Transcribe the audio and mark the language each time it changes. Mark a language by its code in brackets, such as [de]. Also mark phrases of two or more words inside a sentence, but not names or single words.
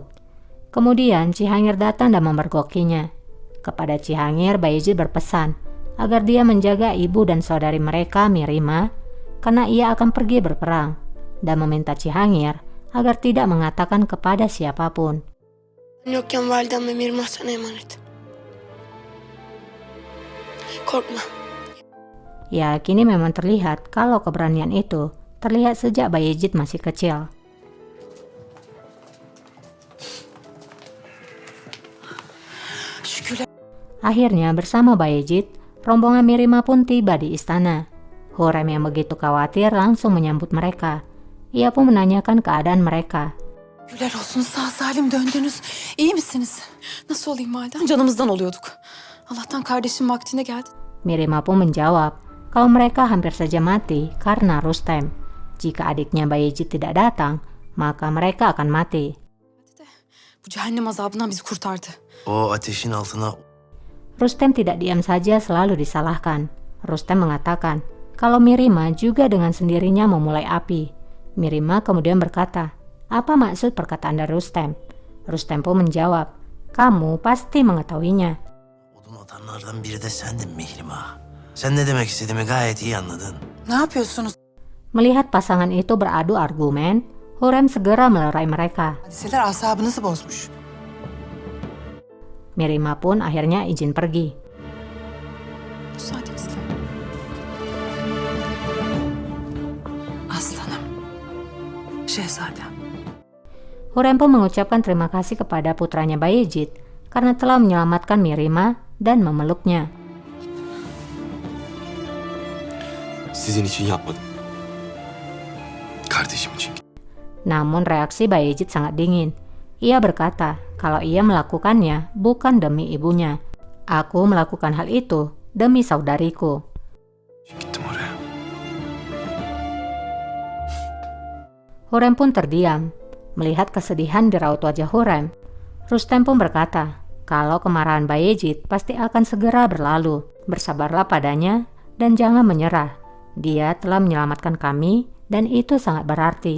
[id] Kemudian Cihangir datang dan memergokinya. Kepada Cihangir, Bayezid berpesan agar dia menjaga ibu dan saudari mereka, Mihrima, karena ia akan pergi berperang, dan meminta Cihangir agar tidak mengatakan kepada siapapun. [tr] yokken validem ve Mirmah sana emanet. Korkma. [id] Ya, kini memang terlihat kalau keberanian itu terlihat sejak Bayezid masih kecil. [tr] Şükürler. [id] Akhirnya bersama Bayezid, rombongan Mihrima pun tiba di istana. Hurrem yang begitu khawatir langsung menyambut mereka. Ia pun menanyakan keadaan mereka. [tr] Şükürler olsun sağ salim döndünüz. İyi misiniz? Nasıl olayım validem? Canımızdan oluyorduk. Allah'tan kardeşim vaktinde geldi. [id] Mihrima pun menjawab kalau mereka hampir saja mati karena Rustem. Jika adiknya Bayezid tidak datang, maka mereka akan mati. [tr] Bu cehennem azabından bizi kurtardı. O ateşin altına [id] Rustem tidak diam saja, selalu disalahkan. Rustem mengatakan kalau Mihrima juga dengan sendirinya memulai api. Mihrima kemudian berkata, "Apa maksud perkataan dari Rustem?" Rustem pun menjawab, "Kamu pasti mengetahuinya." [tr] Odun atanlardan biri de sendin Mihrimah. Sen ne demek istediğimi gayet iyi anladın. Ne yapıyorsunuz? [id] Melihat pasangan itu beradu argumen, Hurrem segera melerai mereka. [tr] Hadiseler asabınızı bozmuş. [id] Mihrima pun akhirnya izin pergi. [tr] Müsaadenizle. Aslanım. Şehzadem. [id] Hurrem pun mengucapkan terima kasih kepada putranya Bayezid karena telah menyelamatkan Mihrima dan memeluknya. [tr] Sizin için yapmadım. Kardeşim için. [id] Namun reaksi Bayezid sangat dingin. Ia berkata kalau ia melakukannya bukan demi ibunya. Aku melakukan hal itu demi saudariku. [tr] Gittim oraya. [id] Hurrem pun terdiam. Melihat kesedihan di raut wajah Hurrem, Rustem pun berkata kalau kemarahan Bayezid pasti akan segera berlalu. Bersabarlah padanya dan jangan menyerah. Dia telah menyelamatkan kami dan itu sangat berarti.